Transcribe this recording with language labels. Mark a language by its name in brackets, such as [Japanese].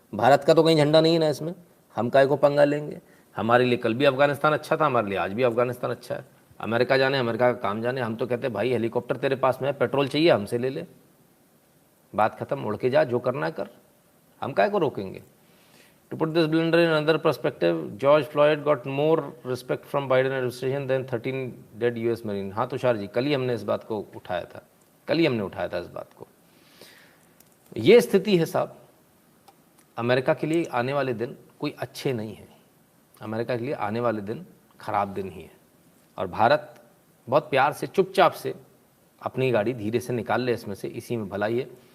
[Hindi] भारत का तो कहीं झंडा नहीं है ना इसमें, हम काहे को पंगा लेंगे। हमारे लिए कल भी अफगानिस्तान अच्छा था, हमारे लिए आज भी अफगानिस्तान अच्छा है। अमेरिका जाने, अमेरिका का काम जाने। हम तो कहते हैं भाई हेलीकॉप्टर तेरे पास में है, पेट्रोल चाहिए हमसे ले ले, बात खत्म, उड़ के जा, जो करना है कर, हम काहे को रोकेंगे। [English] To put this blunder in another perspective, George Floyd got more respect from Biden administration than 13 dead US Marine। [Hindi] हाँ तुषार जी, कल ही हमने इस बात को उठाया था कल ही हमने उठाया था इस बात को। ये स्थिति है साहब, अमेरिका के लिए आने वाले दिन कोई अच्छे नहीं हैं। अमेरिका के लिए आने वाले दिन खराब दिन ही है, और भारत बहुत प्यार से चुपचाप से अपनी गाड़ी धीरे से निकाल ले इसमें से, इसी में भलाई है।